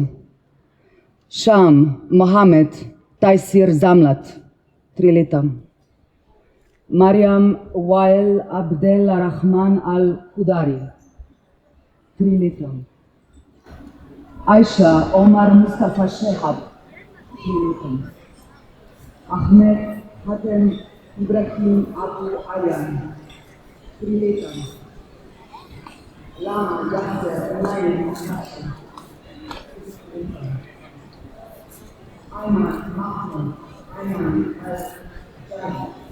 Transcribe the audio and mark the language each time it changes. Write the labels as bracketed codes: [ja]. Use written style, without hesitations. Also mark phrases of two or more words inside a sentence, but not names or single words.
[sl] Sham Mohamed Taisir Zamlat, 3 leta. Mariam Wael Abdel Rahman Al-Kudari, 3 leta. Aisha Omar Mustafa Shehab, 3 leta. Ahmed Hatem Ibrahim Abu Ayan, 3 leta. Lama Yasser Elaine Hassan, Ayman Mahmoud Ayman Al-Shahid,